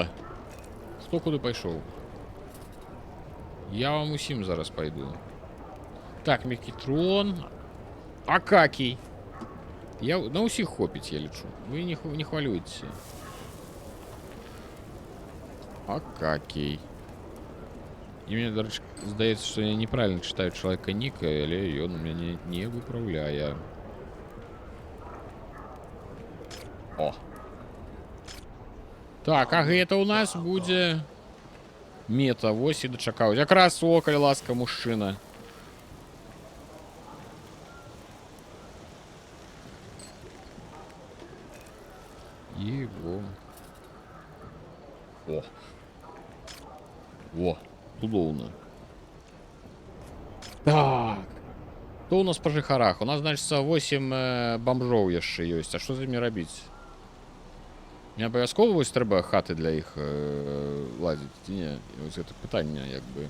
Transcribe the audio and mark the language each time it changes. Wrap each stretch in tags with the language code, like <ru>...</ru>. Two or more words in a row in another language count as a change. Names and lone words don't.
<be>Хто куды пайшоў? Я вам усім зараз пайду. Так, Мікітрон. Акакій. Я... На ўсіх хопіць, я лічу. Вы не хвалюйце. Акакій. І мне, дарэчы, здаецца, што я</be> <ru>неправильно читаю</ru> <be>чалавека ніка, але ён у мяне не выпраўляе. О. Так, а гэта у нас будзе мета. Вось і дачакаў. Якраз о, калі ласка, мужчына. Его. О. Во, цудоўна. Так. Што у нас па жыхарах? У нас, значыцца, 8 бомжоў яшчэ ёсць. А што з імі рабіць? Не абавязкова вось трэба хаты для іх ладзіць, ці не? Вось гэта пытанне, як бы.</be>